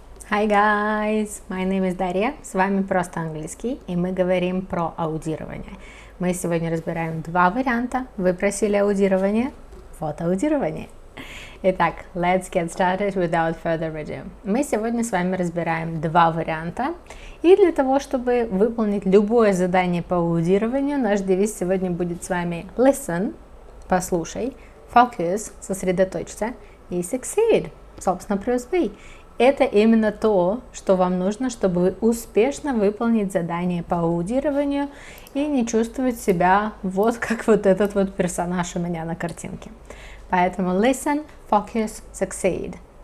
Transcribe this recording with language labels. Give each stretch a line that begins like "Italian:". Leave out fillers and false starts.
English: Hi guys, my name is
Russian: Дарья, с вами Просто Английский, и мы говорим про аудирование. Мы сегодня разбираем два варианта, вы просили аудирование, вот аудирование.
English: Итак, let's get started without further ado.
Russian: Мы сегодня с вами разбираем два варианта, и для того, чтобы выполнить любое задание по аудированию, наш девиз сегодня будет с вами listen, послушай, focus, сосредоточься, и succeed, собственно, плюс B. Это именно то, что вам нужно, чтобы вы успешно выполнить задание по аудированию и не чувствовать себя вот как вот этот вот персонаж у меня на картинке.
English: Поэтому listen, focus, succeed.